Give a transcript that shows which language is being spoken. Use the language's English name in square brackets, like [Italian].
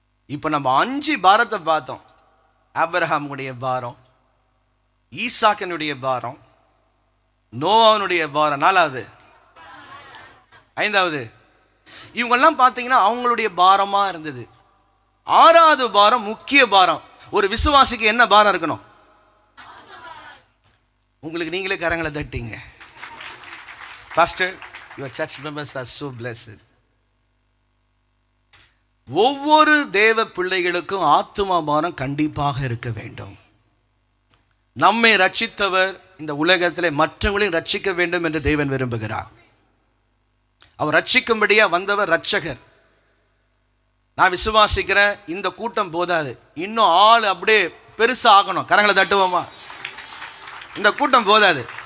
[Tamil] இப்போ நம்ம 5 பாரத்தை பார்த்தோம். ஆபிரகாமுடைய பாரம், ஈசாக்கினுடைய பாரம், நோவாவுடைய பாரம் 4வது, 5வது. இவங்கெல்லாம் பார்த்தீங்கன்னா அவங்களுடைய பாரமா இருந்தது. 6வது பாரம் முக்கிய பாரம். ஒரு விசுவாசிக்கு என்ன பாரம் இருக்கணும்? உங்களுக்கு நீங்களே கரங்களை தட்டிங்க. Pastor, [English] your church members are so blessed. [Tamil] ஒவ்வொரு தேவ பிள்ளைகளுக்கும் ஆத்தும பாரம் கண்டிப்பாக இருக்க வேண்டும். நம்மை ரட்சித்தவர் இந்த உலகத்திலே மற்றவங்களையும் ரட்சிக்க வேண்டும் என்று தேவன் விரும்புகிறார். அவர் ரட்சிக்கும்படியா வந்தவர் ரட்சகர். நான் விசுவாசிக்கிறேன், இந்த கூட்டம் போதாது, இன்னும் ஆள் அப்படியே பெருசா ஆகணும். கரங்களை தட்டுவோமா? இந்த கூட்டம் போதாது.